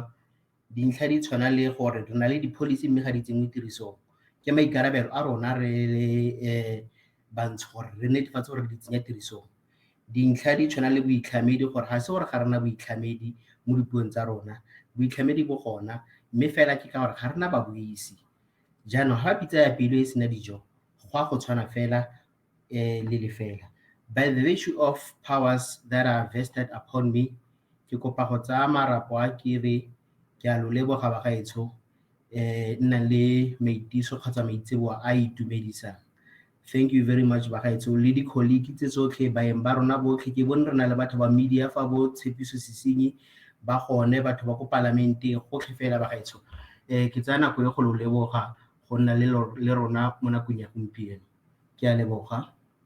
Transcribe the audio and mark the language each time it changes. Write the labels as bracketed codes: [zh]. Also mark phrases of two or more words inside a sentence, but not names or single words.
[tn] Dintlha di tshwana le gore re na le di-policy mme ga di tsenngwe tirisong, ke maikarabelo a rona re le bantsho gore re netefatse gore di tsenya tirisong. Dintlha di tshwana le boitlhamedi gore ga se gore ga rena boitlhamedi mo dipuong tsa rona, boitlhamedi bo gona mme fela ke ka gore ga rena babuisi. Jaanong ga pitsa ya pelo e sena dijo go a go tshwana fela le fela. [en] By the virtue of powers that are vested upon me, [tn] ke kopa go tsaya marapo a ke re ke a lo leboga bagaetsho nna le maitiso kgotsa maitseboa a itumedisang. [en] Thank you very much [tn] bagaetsho le di-colleague tse tsotlhe baeng ba rona botlhe. Ke bone re na le batho ba media fa bo Tshepiso Sesenyi ba gone batho ba go parlamenteng gotlhe fela bagaetsho. Ke tsaya nako e go lo leboga go nna le rona mo nakong ya gompieno. Ke a leboga.